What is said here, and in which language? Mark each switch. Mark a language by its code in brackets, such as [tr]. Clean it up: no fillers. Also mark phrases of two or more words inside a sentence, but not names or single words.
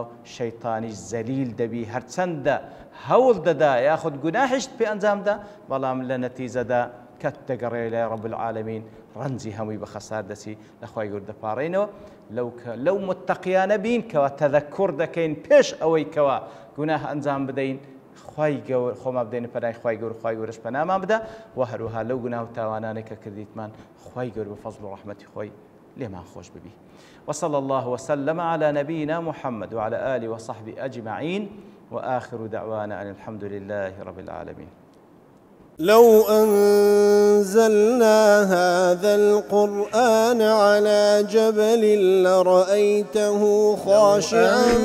[ckb] شەیتانیش زەلیل دەبی هەرچەندە هەوڵ دەدا یاخود گوناحیشت پێ ئەنجامدا بەڵام لە نەتیجەدا کەت دەگەڕێ لای [ar] ڕەب العالەمین [ckb] ڕەنجی هەمووی بە خەسار دەچی لە خوای گەورە دەپاڕێنەوە لەو متەقیانە بین کەوە تەذەکر دەکەین پێش ئەوەی کەوە گوناح ئەنجام بدەین خوای گەورە خۆمان بدەینە پەنای خوای گەورەش پەنامان بدە و هەروەها لەو گوناح و تاوانانەی کە کردیتمان خوای گەورە بە فەزڵ و ڕەحمەتی خۆی لێمان خۆش ببی. [ar] وصلى الله وسلم على نبينا محمد وعلى آله وصحبه أجمعين وآخر دعوانا أن الحمد لله رب العالمين. لو أنزلنا هذا القرآن على جبل لرأيته خاشعا